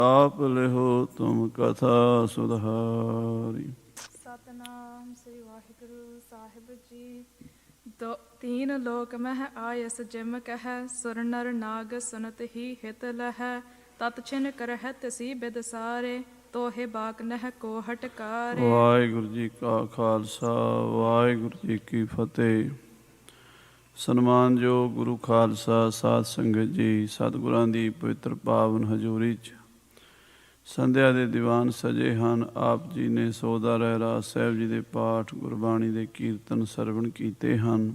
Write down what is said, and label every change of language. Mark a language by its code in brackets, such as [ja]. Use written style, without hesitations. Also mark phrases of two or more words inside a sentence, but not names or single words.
[bra] आप लिहो तुम कथा सुधारी। [pa] ਸਤਿਨਾਮ ਸ੍ਰੀ ਵਾਹਿਗੁਰੂ ਸਾਹਿਬ ਜੀ। [bra] तीन लोक मह आयस जिम कह, सुर नर नाग सुनत ही हित लह। तत छिन करहत सी बिद सारे, तोहे बाक नह को हटकारे। [pa] ਵਾਹਿਗੁਰੂ ਜੀ ਕਾ ਖ਼ਾਲਸਾ, ਵਾਹਿਗੁਰੂ ਜੀ ਕੀ ਫ਼ਤਹਿ। ਸਨਮਾਨਯੋਗ ਗੁਰੂ ਖਾਲਸਾ ਸਾਧ ਸੰਗਤ ਜੀ, ਸਤਿਗੁਰਾਂ ਦੀ ਪਵਿੱਤਰ ਪਾਵਨ ਹਜ਼ੂਰੀ 'ਚ ਸੰਧਿਆ ਦੇ ਦੀਵਾਨ ਸਜੇ ਹਨ। ਆਪ ਜੀ ਨੇ ਸੋਦਾ ਰਹਿਰਾਸ ਸਾਹਿਬ ਜੀ ਦੇ ਪਾਠ, ਗੁਰਬਾਣੀ ਦੇ ਕੀਰਤਨ ਸਰਵਣ ਕੀਤੇ ਹਨ।